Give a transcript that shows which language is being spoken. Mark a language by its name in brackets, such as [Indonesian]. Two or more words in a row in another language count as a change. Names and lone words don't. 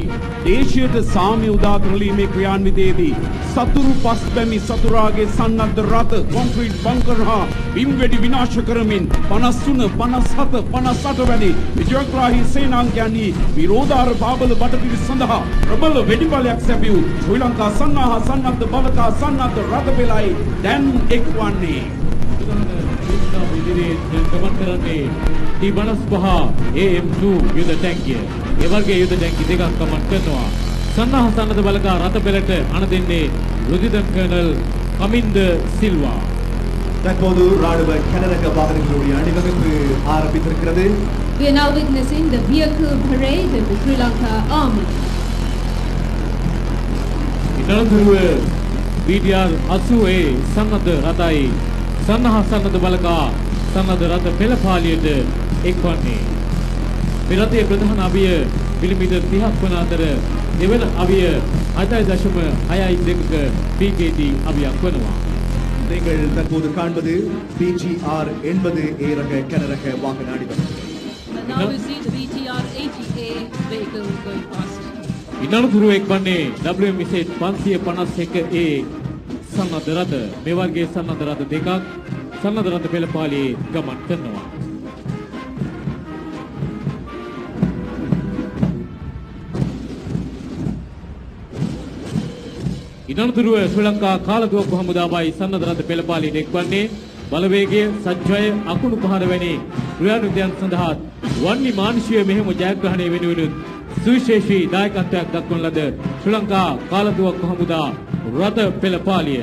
[Sinhala] දේශීයට සාමය උදා කරලීමේ ක්‍රියාන්විතයේදී සතුරු පස් බැමි සතුරාගේ සන්නද්ධ රථ කොන්ක්‍රීට් බංකර් හා බිම් වෙඩි විනාශ කරමින් 53, 57, 58 වැනි විජයග්‍රාහී සේනාංගයන්හි විරෝධාර බාබල බටපිරිස සඳහා ප්‍රබල වෙඩිබලයක් සැපයූ ශ්‍රී ලංකා සන්නාහ සන්නද්ධ බලකා සන්නද්ධ රථ පෙළයි දැන් එක්වන්නේ. ගමන් කරන්නේ T-55 AM2 යුද ටැංකිය. ඒ වර්ගයේ යුද ටැංකි දෙකක් ගමන් කරනවා. සන්නාහ සන්නද්ධ බලකා රථ පෙළට අණ දෙන්නේ லுதிதன் කර්නල් කමින්ද සිල්වා. [Tamil] தற்போது ராணுவ கனரக வாகனங்களுடைய அணிவகுப்பு ஆரம்பித்திருக்கிறது. [English] We are now witnessing the vehicle parade of the Sri Lanka Army. [Sinhala] ඉනලතුරුව BDR 80 සන්නද්ධ රථයි සන්නාහ සන්නද්ධ බලකා සන්නද්ධ රථ පෙළ පාළියට එක්වන්නේ. මේ රථයේ ප්‍රධාන අවිය මිලිමීටර් 30ක් වන අතර දෙවන අවිය 6.62ක PKD අවියක් වනවා. [Tamil] நீங்கள் தற்போது காண்பது BGR 80A ரக கனரக வாகன அணிவகுப்பு. [English] Now we see the BTR 80A vehicle going past. [Sinhala] ඉනලතුරුව එක්වන්නේ WMZ 551A සන්නද්ධ රථ. මේ වර්ගයේ සන්නද්ධ රථ දෙකක් සන්නද්ධ රථ පෙළ පාළියේ ගමන් කරනවා. ඉනලතුරුව ශ්‍රී ලංකා කාලදුවක්කු හමුදාවයි සන්නද්ධ රථ පෙළ පාළියට එක්වන්නේ බලවේගය, සජ්ජය, අකුණු පහර වැනි ක්‍රියානුද්‍යයන් සඳහා වන්නි මානුෂීය මෙහෙම ජයග්‍රහණය වෙනුවෙන් සුවිශේෂී දායකත්වයක් දක්වන ලද ශ්‍රී ලංකා කාලදුවක්කු හමුදා රථ පෙළ පාළිය.